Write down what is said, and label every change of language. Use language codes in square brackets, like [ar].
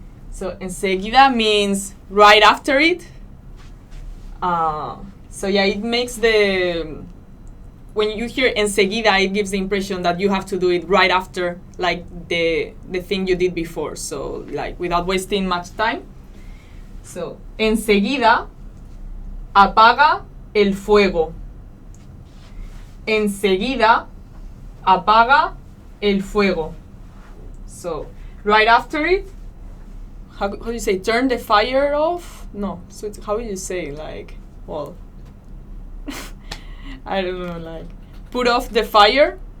[en] So enseguida means right after it. It makes when you hear enseguida, it gives the impression that you have to do it right after like the thing you did before. So like without wasting much time. [es] So enseguida apaga el fuego. Enseguida apaga el fuego. [en] So right after it, how do you say, turn the fire off? No, so how do you say, like, well, I don't know, like, put off the fire.